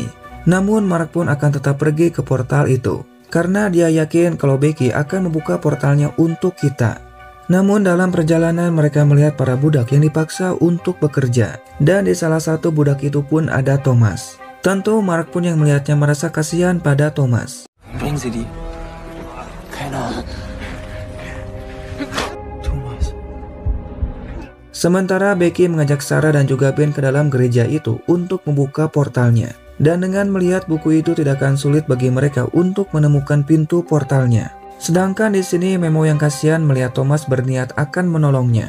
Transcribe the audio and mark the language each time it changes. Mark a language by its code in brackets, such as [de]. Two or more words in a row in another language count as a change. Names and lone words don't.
[id] Namun Mark pun akan tetap pergi ke portal itu, karena dia yakin kalau Becky akan membuka portalnya untuk kita. Namun dalam perjalanan mereka melihat para budak yang dipaksa untuk bekerja, dan di salah satu budak itu pun ada Thomas. Tentu Mark pun yang melihatnya merasa kasihan pada Thomas. [de] Bringen Sie die. Keine Ahnung. Thomas. [id] Sementara Becky mengajak Sarah dan juga Ben ke dalam gereja itu untuk membuka portalnya. Dan dengan melihat buku itu tidak akan sulit bagi mereka untuk menemukan pintu portalnya. Sedangkan di sini Memo yang kasihan melihat Thomas berniat akan menolongnya.